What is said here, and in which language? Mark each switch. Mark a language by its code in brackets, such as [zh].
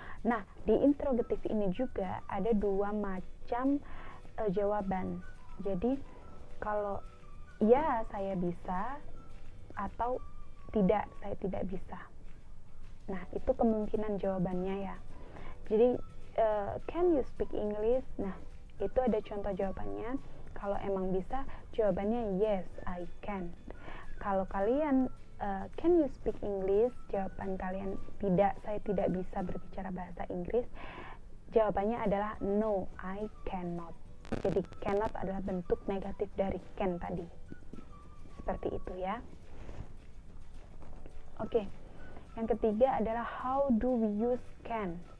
[id] Nah, di interrogative ini juga ada dua macam jawaban. Jadi kalau ya saya bisa atau tidak, saya tidak bisa. Nah, itu kemungkinan jawabannya ya. Jadi [en] can you speak English? [id] Nah, itu ada contoh jawabannya. Kalau emang bisa, jawabannya [en] yes, I can. [id] Kalau kalian [en] can you speak English? [id] Jawaban kalian tidak, saya tidak bisa berbicara bahasa Inggris. Jawabannya adalah [en] no, I cannot. [id] Jadi cannot adalah bentuk negatif dari can tadi. Seperti itu ya. Oke. Yang ketiga adalah [en] how do we use can?